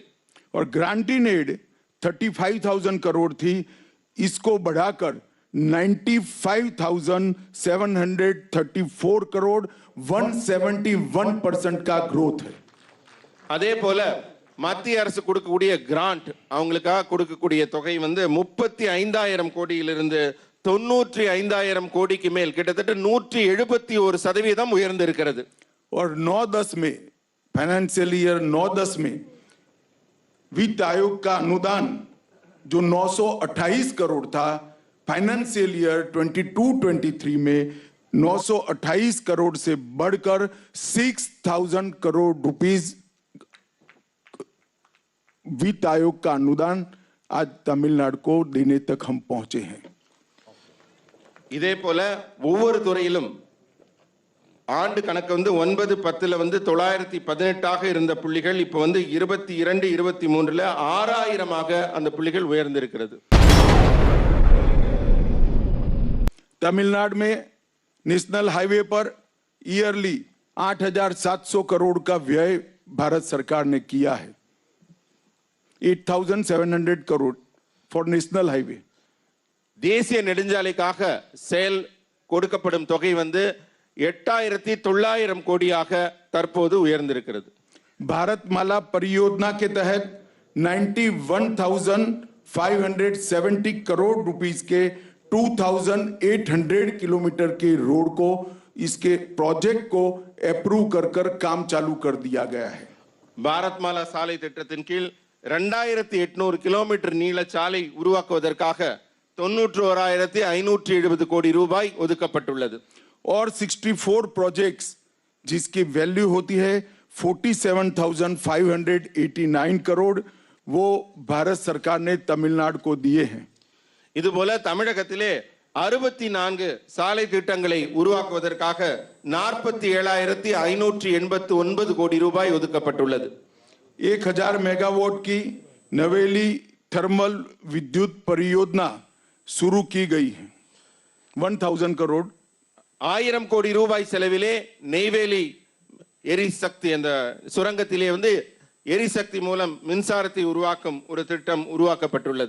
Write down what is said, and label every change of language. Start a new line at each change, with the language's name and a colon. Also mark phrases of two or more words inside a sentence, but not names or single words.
Hindi: और
English: granting aid
Hindi: 35,000 करोड़ थी, इसको बढ़ाकर 95,734 करोड़, 171% का ग्रोथ है.
Tamil: அதே போல மத்திய அரசு கொடுக்கக்கூடிய கிராண்ட், அவங்களுக்காக கொடுக்கக்கூடிய தொகை வந்து 35,000 கோடியிலிருந்து 95,000 கோடிக்கு மேல் கிட்டத்தட்ட 171% உயர்ந்திருக்கிறது.
Hindi: और 9-10 में,
English: financial year
Hindi: 9-10 में वित्त आयोग का अनुदान जो 928 करोड़ था,
English: financial year
Hindi: 22-23 में 928 करोड़ से बढ़कर 6,000 करोड़ रुपीस वित्त आयोग का अनुदान आज तमिलनाडु को देने तक हम पहुंचे हैं.
Tamil: இதே போல ஒவ்வொரு துறையிலும் ஆண்டு கணக்கு வந்து 9-10ல வந்து 918 இருந்த புள்ளிகள் இப்போ வந்து 22-23ல 6,000 அந்த புள்ளிகள் உயர்ந்திருக்கிறது.
Hindi: तमिलनाडु में
English: national highway
Hindi: पर ईयरली 8,700 करोड़ का व्यय भारत सरकार ने किया है.
English: 8,700 करोड़ for national highway.
Tamil: தேசிய நெடுஞ்சாலைக்காக செயல் கொடுக்கப்படும் தொகை வந்து 8,900 கோடியாக தற்போது உயர்ந்திருக்கிறது.
Hindi: भारतमाला परियोजना के तहत 91,570 करोड़ रुपीस के 2,800 किलोमीटर के रोड को, इसके प्रोजेक्ट को अप्रूव कर काम चालू कर दिया गया है.
Tamil: பாரத் மாலா சாலை திட்டத்தின் கீழ் 2800 கிலோமீட்டர் நீள சாலை உருவாக்குவதற்காக 91,570 கோடி ரூபாய் ஒதுக்கப்பட்டுள்ளது.
Hindi: और 64 प्रोजेक्ट्स जिसकी वैल्यू होती है 47,589 करोड़ वो भारत सरकार ने तमिलनाडु को दिए हैं.
Tamil: இதுபோல தமிழகத்திலே 64 சாலை திட்டங்களை உருவாக்குவதற்காக 47,589 கோடி ரூபாய் ஒதுக்கப்பட்டுள்ளது.
Hindi: 1000 मेगावाट की नवेली थर्मल विद्युत परियोजना शुरू की गई है. 1000 करोड़.
Tamil: 1000 கோடி ரூபாய் செலவிலே நெய்வேலி எரிசக்தி அந்த சுரங்கத்திலே வந்து எரிசக்தி மூலம் மின்சாரத்தை உருவாக்கும் ஒரு திட்டம் உருவாக்கப்பட்டுள்ளது.